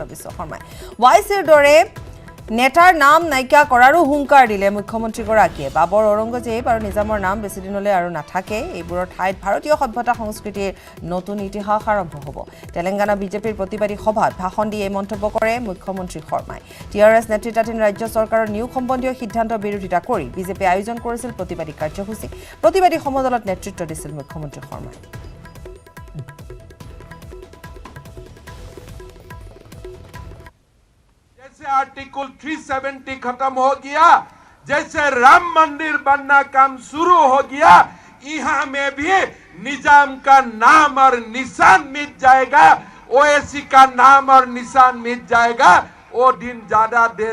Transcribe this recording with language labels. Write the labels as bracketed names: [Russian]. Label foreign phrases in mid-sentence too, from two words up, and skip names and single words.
[Assamese] বিশ্ব শৰ্মাই ৱাইচিৰ দৰে নেতাৰ নাম নাইকিয়া কৰাৰো হুংকাৰ দিলে মুখ্যমন্ত্ৰীগৰাকীয়ে বাবৰ ঔৰংগজেব আৰু নিজামৰ নাম বেছি দিনলৈ আৰু নাথাকে এইবোৰৰ ঠাইত ভাৰতীয় সভ্যতা সংস্কৃতিৰ নতুন ইতিহাস আৰম্ভ হ'ব তেলেংগানা বিজেপিৰ প্ৰতিবাদী সভাত ভাষণ দি এই মন্তব্য কৰে মুখ্যমন্ত্ৰী শৰ্মাই টিআৰএছ নেতৃত্বাধীন ৰাজ্য চৰকাৰৰ নিয়োগ সম্বন্ধীয় সিদ্ধান্তৰ বিৰোধিতা কৰি বিজেপি আয়োজন কৰিছিল প্ৰতিবাদী কাৰ্যসূচী প্ৰতিবাদী সমদলত নেতৃত্ব দিছিল মুখ্যমন্ত্ৰী শৰ্মাই [Hindi] आर्टिकल 370 खत्म हो गया जैसे राम मंदिर बनना काम शुरू हो गया यहाँ में भी निजाम का नाम और निशान मिट जाएगा ओएसी का नाम और निशान मिट जाएगा वो दिन ज्यादा देर